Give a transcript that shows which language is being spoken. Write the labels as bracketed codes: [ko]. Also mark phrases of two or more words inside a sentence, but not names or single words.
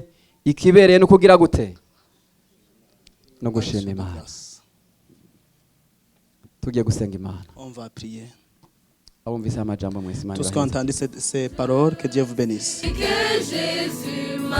[rn] Ikibereye no kugira gute? No gushima Imana. Tugiye gusenga Imana. [fr] On va prier. [rn] Abumvise amajambo mwese Imana. [fr] Tous qui ont entendu ces paroles, que Dieu vous bénisse. Que Jésus